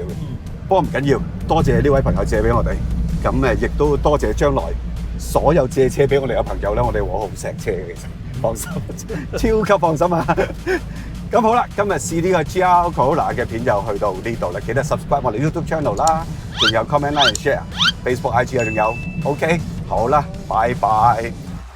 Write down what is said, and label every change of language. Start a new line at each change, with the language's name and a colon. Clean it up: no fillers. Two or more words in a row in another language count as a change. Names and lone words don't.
Cantonese: 不過唔緊要，多謝呢位朋友借俾我哋，咁亦都多謝將來所有借車俾我哋嘅朋友咧，我哋會好錫車嘅，其實放心，超級放心啊！咁好啦，今日試呢個 GR Corolla 嘅片就去到呢度啦，記得 subscribe 我哋
English: YouTube channel
Cantonese: 啦，仲有
English: comment、like、share、
Cantonese: Facebook、IG 啊，仲有 OK， 好啦，拜拜。